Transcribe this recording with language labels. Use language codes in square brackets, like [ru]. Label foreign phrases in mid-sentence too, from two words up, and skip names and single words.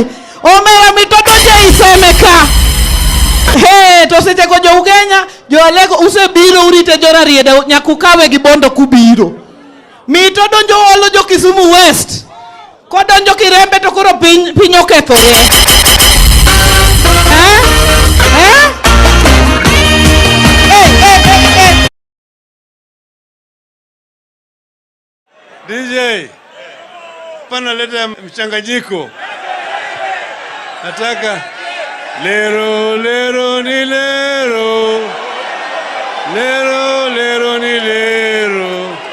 [luo] Omera mito donjo i seme ka. To seche ko jo Ugenya, jo Alego usebiro urite jo Rarieda nyakukawe gi Bondo kubiro. Mito donjo olo jo Kisumu West. Ko donjo Kirembe to koro piny okethore. [sw] DJ, pana leta mchanganyiko. [luo] Nataka lero lero ni lero, lero lero ni lero.